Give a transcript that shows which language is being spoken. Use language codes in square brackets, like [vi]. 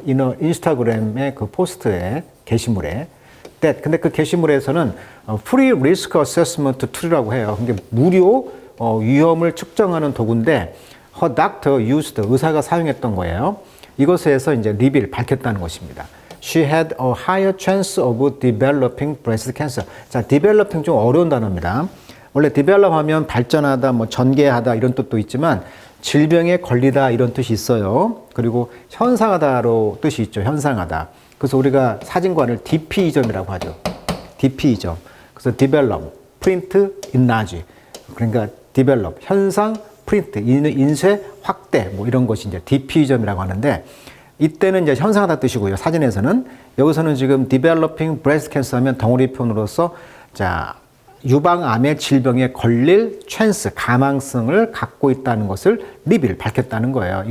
[ko] 인스타그램의 그 포스트에, 게시물에. 근데 그 게시물에서는 프리 리스크 어세스먼트 툴이라고 해요. 그게 무료 위험을 측정하는 도구인데, her doctor used, 의사가 사용했던 거예요. 이것에서 이제 밝혔다는 것입니다. [en] She had a higher chance of developing breast cancer. [ko] 자, developing 좀 어려운 단어입니다. 원래 develop 하면 발전하다, 뭐 전개하다 이런 뜻도 있지만 질병에 걸리다 이런 뜻이 있어요. 그리고 현상하다로 뜻이 있죠. 현상하다. 그래서 우리가 사진관을 DP이점이라고 하죠. DP이점. [en] 그래서 develop, print, enlarge. [ko] 그러니까 develop, 현상, print, 인쇄, 확대 뭐 이런 것이 이제 DP이점이라고 하는데 이때는 이제 현상하다 뜻이고요. 사진에서는 여기서는 지금 developing breast cancer 하면 덩어리 표현으로서 자, 유방암의 질병에 걸릴 찬스, 가망성을 갖고 있다는 것을 밝혔다는 거예요.